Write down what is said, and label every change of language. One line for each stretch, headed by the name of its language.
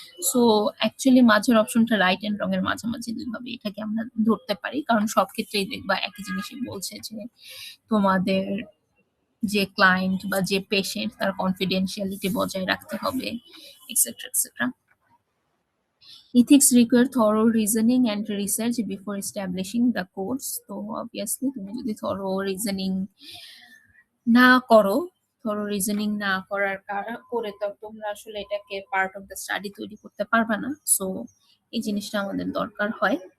Bangla: So actually মাঝের অপশনটা right and রং এর মাঝামাঝি দুইভাবে এটাকে আমরা ধরতে পারি, কারণ সব ক্ষেত্রেই দেখবা একই জিনিসই বলছে যে তোমাদের যে ক্লায়েন্ট বা যে পেশেন্ট তার কনফিডেন্সিয়ালিটি বজায় রাখতে হবে, etcetera etcetera.
English: Ethics require thorough reasoning and research before establishing the codes.
Bangla: তো অবভিয়াসলি তুমি যদি thorough reasoning না করো, thorough reasoning না করার করে তো তোমরা আসলে এটাকে পার্ট অফ দ্য স্টাডি তৈরি করতে পারবে না। সো এই জিনিসটা আমাদের দরকার হয়।